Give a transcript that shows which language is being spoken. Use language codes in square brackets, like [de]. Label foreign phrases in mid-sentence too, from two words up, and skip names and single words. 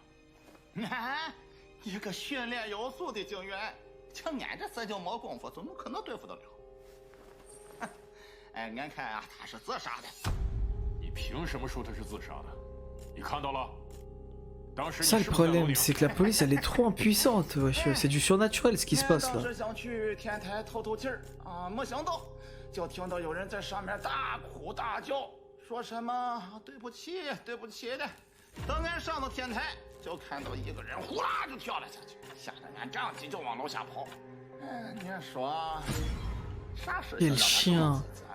[zh] 一个训练有素的警员，就俺这四舅没功夫，怎么可能对付得了？哎，俺看啊，他是自杀的。你凭什么说他是自杀的？你看到了？当时 [fr] Ça le problème, c'est que la police elle est trop impuissante, wesh. C'est du surnaturel ce qui se passe [zh] 当时 [fr] là. [zh] 想去天台透透气儿啊，没想到就听到有人在上面大哭大叫，说什么对不起对不起的。等俺上到天台，就看到一个人呼啦就跳了下去，吓得俺张急就往楼下跑。你说啥事情让他这么自责呢？